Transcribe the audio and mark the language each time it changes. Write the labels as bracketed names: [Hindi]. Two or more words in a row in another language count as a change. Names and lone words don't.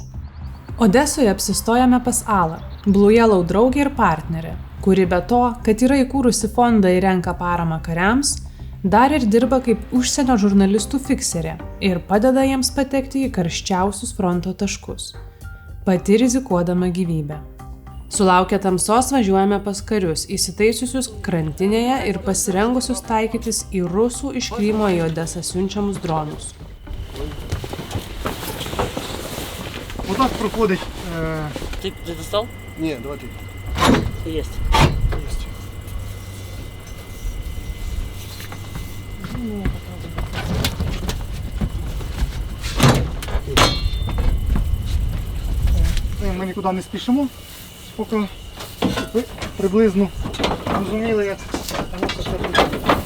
[Lithuanian] Odesoje apsistojame pas Alą, Blue Yellow draugė ir partnerė, kuri be to, kad yra įkūrusi fondą ir renka paramą kariams, dar ir dirba kaip užsienio žurnalistų fikserė ir padeda jiems patekti į karščiausius fronto taškus, pati rizikuodama gyvybę. Sulaukę tamsos važiuojame pas karius, įsitaisiusius krantinėje ir pasirengusius taikytis į rusų iš Krymo į Odesą siunčiamus dronus. [Ukrainian] Отак проходить. Ти достав? Ні, давай тут. [Russian] Есть. Есть. [Ukrainian] Ми нікуди не спішимо, поки ви приблизно розуміли, як воно це все працює.